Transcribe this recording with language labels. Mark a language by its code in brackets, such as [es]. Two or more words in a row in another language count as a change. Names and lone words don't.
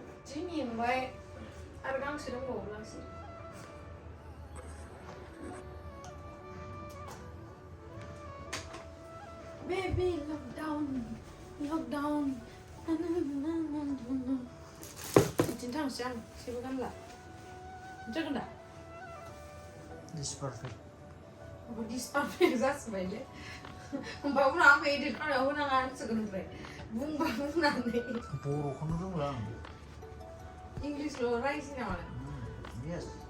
[brx] जि मेंबाय आरो गांसे दंबावोब्लासो [en] Baby, lockdown. [brx] बिदिनो थांसै आं जेबो गानला जागोन दा [en] This is perfect. This perfect [brx] जासिबायलै होमबा उनाव आंखौ एडिट खालामनायाव होनाङा होनसिगोन ओमफ्राय बुंबा बुंनानै बर'खौनो रोंला आं. इंलिशल' रायज्लाय नामा [en] Yes.